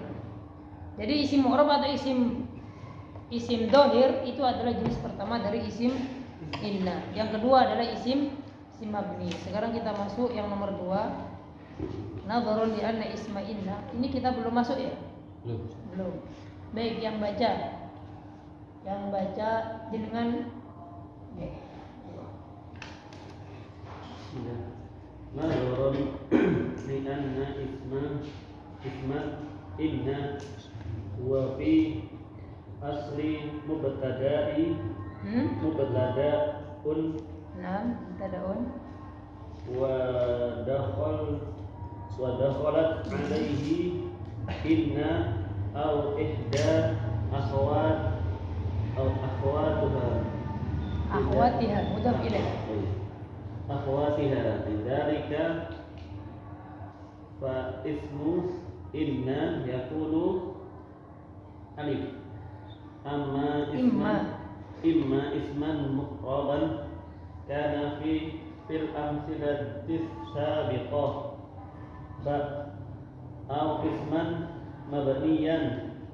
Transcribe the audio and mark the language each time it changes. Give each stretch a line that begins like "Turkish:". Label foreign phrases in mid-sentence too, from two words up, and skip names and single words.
Indonesian: Jadi
Arabic: اسم معرب
Indonesian: atau
Arabic: اسم ظاهر
Indonesian: itu adalah jenis pertama dari
Arabic: اسم إن.
Indonesian: Yang kedua adalah
Arabic: اسم مبني.
Indonesian: Sekarang kita masuk yang nomor 2.
Arabic: نظرا لأن اسم إن.
Indonesian: Ini kita belum masuk ya? Belum. Baik, yang baca jenengan.
Arabic: نظرا لأن اسم إن وفي أصل مبتدأ مبتدأ. نعم مبتدأ. ودخلت عليه إن أو إحدى أخواتها. أخواتها مضاف إليه. أخواتها لذلك فاسم إن يكون ألف أما إما اسما معربا كان في الأمثلة السابقة باء أو اسما مبنيا